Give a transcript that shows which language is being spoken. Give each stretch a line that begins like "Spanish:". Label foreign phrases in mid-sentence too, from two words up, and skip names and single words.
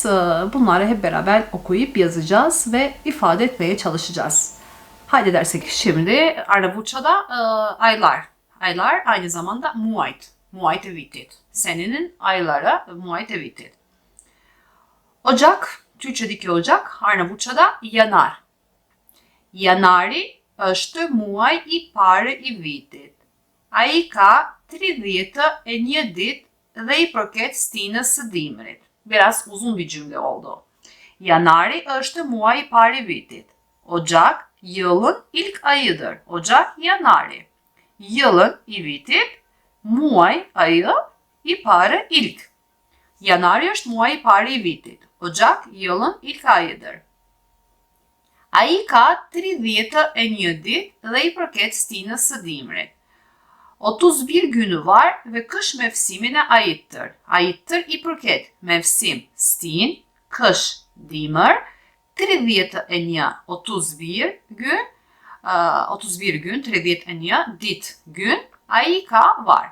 Turkish: Bunları hep beraber okuyup yazacağız ve ifade etmeye çalışacağız. Haydi dersek şimdi Arnavutça'da aylar. Aylar aynı zamanda muayt.
Albanian: Muayt evitit.
Turkish: Senenin ayları
Albanian: muayt evitit.
Turkish: Ocak, Türkçedeki Ocak, Arnavutça'da yanar.
Albanian: Janari është muaj I parë I vitit. Ai ka 31 ditë dhe I përket stinës së dimrit.
Turkish: Biraz uzun bir cümle oldu.
Albanian: Janari është muaj I parë I vitit.
Turkish: Ocak yılın ilk ayıdır. Ocak Janari.
Albanian: Yılın I vitit, muaj ayı I parë ilk. Janari është muaj I parë I vitit.
Turkish: Ocak yılın ilk ayıdır.
Albanian: Ai ka 31 ditë dhe I përket stinës së dimrit.
Turkish: 31 günü var ve kış mevsimine aittir. Aittir
Albanian: I përket
Turkish: mevsim stin, kış dimër, 31 31 gün, 31 gün, 31 dit gün,
Albanian: ai ka
Turkish: var.